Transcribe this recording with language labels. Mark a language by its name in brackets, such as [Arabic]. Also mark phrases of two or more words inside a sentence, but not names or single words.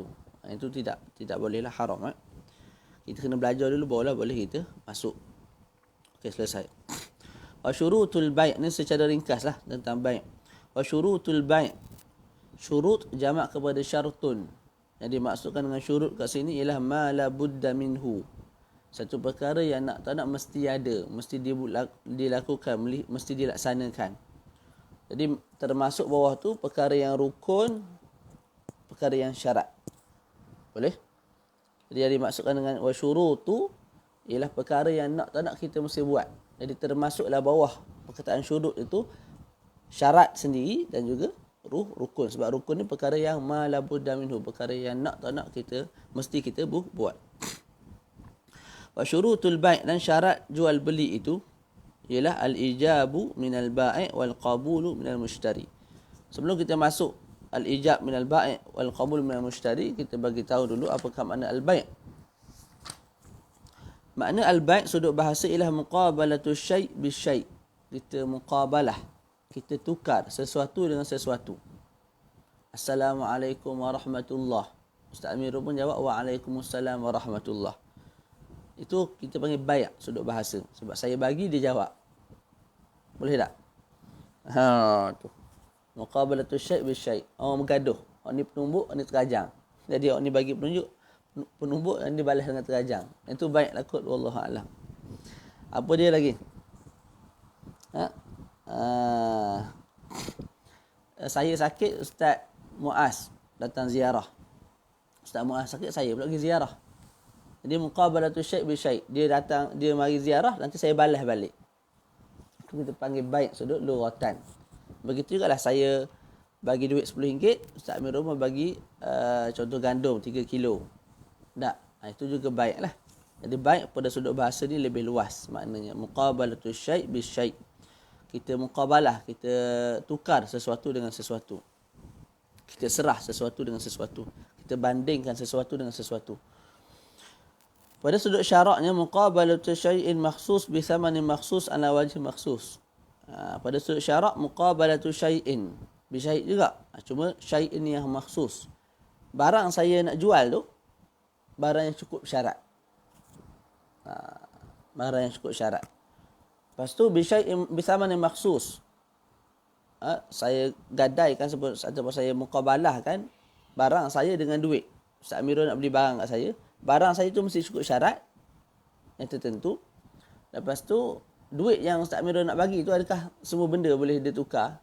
[Malay] Itu tidak bolehlah, haram. Kita kena belajar dulu, barulah boleh kita masuk. Okey, selesai. [Arabic] وشروط البيع' [Malay] ni secara ringkaslah tentang bai'. [Arabic] وشروط البيع', [Malay] syurut jamak kepada syartun. Jadi maksudkan dengan syurut kat sini ialah [Arabic] ما لا بد منه. [Malay] Satu perkara yang tak nak mesti ada, mesti dilakukan, mesti dilaksanakan. Jadi termasuk bawah tu perkara yang rukun, perkara yang syarat. Boleh? Jadi yang dimaksudkan dengan wasyurutu ialah perkara yang tak nak kita mesti buat. Jadi termasuklah bawah perkataan syurut itu syarat sendiri dan juga rukun. Sebab rukun ni perkara yang [Arabic] ما لا بد منه, [Malay] perkara yang tak nak kita mesti kita buat. [Arabic] وشروط البيع' [Malay] dan syarat jual beli itu ialah [Arabic] الإيجاب من البائع والقبول من المشتري. [Malay] Sebelum kita masuk [Arabic] الإيجاب من البائع والقبول من المشتري, [Malay] kita bagi tahu dulu apakah makna al-bai'. Makna al-bai' sudut bahasa ialah [Arabic] مقابلة شيء بشيء'. [Malay] Kita muqabalah, kita tukar sesuatu dengan sesuatu. [Arabic] السلام عليكم ورحمة الله. [Malay] Ustaz Amirul pun jawab [Arabic] وعليكم السلام ورحمة الله. [Malay] Itu kita panggil bai' sudut bahasa. Sebab saya bagi, dia jawab. Boleh tak? Tu. [Arabic] مقابلة شيء بالشيء'. [Malay] Orang bergaduh. Orang ni penumbuk, orang ni terajang. Jadi orang ni bagi penumbuk, dan dia balas dengan terajang. Itu bai' lah kot, [Arabic] والله أعلم. [Malay] Apa dia lagi? Saya sakit, Ustaz Muaz datang ziarah. Ustaz Muaz sakit, saya pula pergi ziarah. [Arabic] Jadi مقابلة شيء بالشيء'. [Malay] Dia datang, dia mari ziarah, nanti saya balas balik. Itu kita panggil baik sudut lughatan. Begitu juga lah saya bagi duit RM10, Ustaz Amirul bagi contoh gandum 3 kilo. Tak, itu juga baik lah. Jadi baik pada sudut bahasa ni lebih luas maknanya. [Arabic] مقابلة شيء بالشيء'. [Malay] Kita muqabalah, kita tukar sesuatu dengan sesuatu. Kita serah sesuatu dengan sesuatu. Kita bandingkan sesuatu dengan sesuatu. Pada sudut syaraknya, [Arabic] مقابلة شيء مخصوص بثمن مخصوص على وجه مخصوص. [Malay] Pada sudut syarak, [Arabic] مقابلة شيء بشيء' juga. [Malay] Cuma syai'in yang makhsus. Barang saya nak jual tu, barang yang cukup syarat. Barang yang cukup syarat. Lepas tu, [Arabic] بشيء بثمن مخصوص. [Malay] Saya gadaikan ataupun saya muqabalahkan barang saya dengan duit. Ustaz Amirul nak beli barang kat saya. Barang saya tu mesti cukup syarat yang tertentu. Lepas tu, duit yang Ustaz Amirul nak bagi tu, adakah semua benda boleh dia tukar?